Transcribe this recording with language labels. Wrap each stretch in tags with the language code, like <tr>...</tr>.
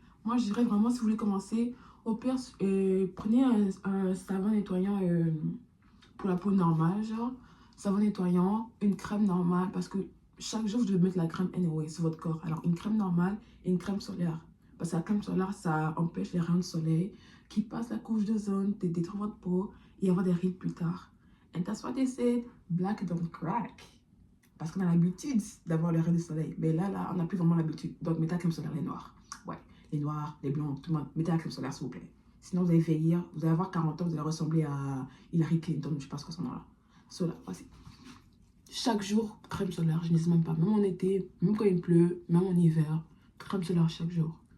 <fr>Moi, je dirais vraiment, si vous voulez commencer, au pire, prenez un savon nettoyant pour la peau normale, genre savon nettoyant, une crème normale parce que chaque jour, vous devez mettre la crème anyway sur votre corps. Alors, une crème normale et une crème solaire. Parce que la crème solaire, ça empêche les rayons de soleil qui passent la couche d'ozone, de détruire votre peau et avoir des rides plus tard.</fr> <en>And that's what they said, black don't crack.</en> <fr>Parce qu'on a l'habitude d'avoir les rayons de soleil. Mais là, on n'a plus vraiment l'habitude. Donc, mettez la crème solaire, les noirs. Ouais, les noirs, les blancs, tout le monde. Mettez la crème solaire, s'il vous plaît. Sinon, vous allez vieillir, vous allez avoir 40 ans, vous allez ressembler à Hillary Clinton, je ne sais pas ce que son nom là. Cela, voici. Chaque jour, crème solaire, je n'hésite même pas. Même en été, même quand il pleut, même en hiver, crème solaire chaque jour.</fr>